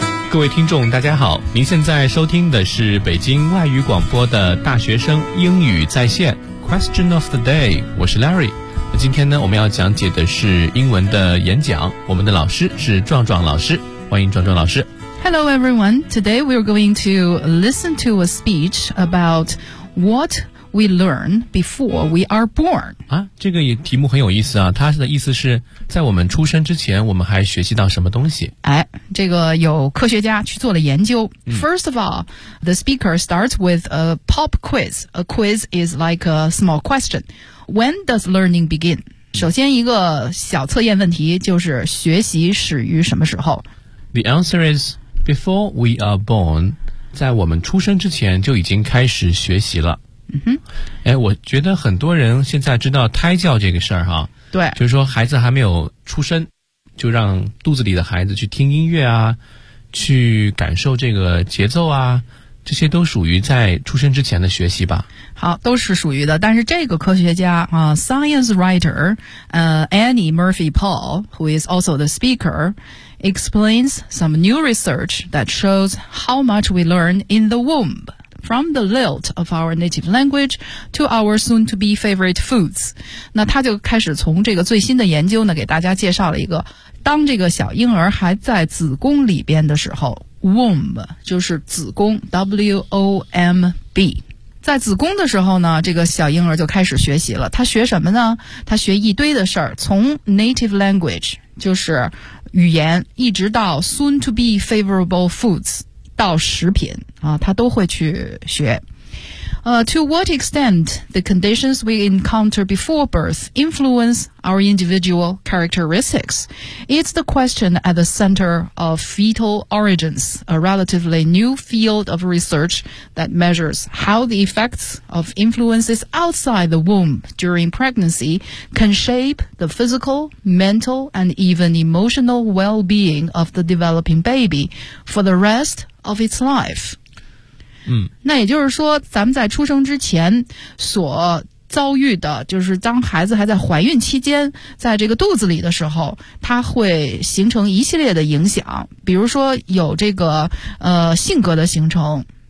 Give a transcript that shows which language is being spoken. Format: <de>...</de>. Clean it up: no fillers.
<zh>各位听众大家好，您现在收听的是北京外语广播的大学生英语在线 Question of the day， 我是 Larry。今天呢，我们要讲解的是英文的演讲，我们的老师是壮壮老师，欢迎壮壮老师。</zh> <en>Hello everyone, today we are going to listen to a speech about what we learn before we are born.</en> <zh>啊，这个题目很有意思啊，它的意思是在我们出生之前我们还学习到什么东西。哎，这个有科学家去做了研究。</zh> <en>First of all, the speaker starts with a pop quiz. A quiz is like a small question. When does learning begin?</en> <zh>首先一个小测验问题就是学习始于什么时候。</zh> <en>The answer is before we are born.</en> <zh>在我们出生之前就已经开始学习了。嗯哼，哎，我觉得很多人现在知道胎教这个事儿哈，对，就是说孩子还没有出生，就让肚子里的孩子去听音乐啊，去感受这个节奏啊，这些都属于在出生之前的学习吧。好，都是属于的。但是这个科学家啊</zh> <en>，science writer， Annie Murphy Paul， who is also the speaker， explains some new research that shows how much we learn in the womb. From the lilt of our native language to our soon-to-be favorite foods.</en> <zh>那他就开始从这个最新的研究呢给大家介绍了一个，当这个小婴儿还在子宫里边的时候， womb 就是子宫， W-O-M-B。在子宫的时候呢，这个小婴儿就开始学习了。他学什么呢？他学一堆的事儿，从 native language 就是语言，一直到 soon-to-be favorable foods到食品啊，他都会去学。</zh> <en>To what extent the conditions we encounter before birth influence our individual characteristics? It's the question at the center of fetal origins, a relatively new field of research that measures how the effects of influences outside the womb during pregnancy can shape the physical, mental, and even emotional well-being of the developing baby for the rest of its life. 嗯，</en> <zh>那也就是说咱们在出生之前所遭遇的，就是当孩子还在怀孕期间在这个肚子里的时候，它会形成一系列的影响，比如说有这个性格的形成，</zh>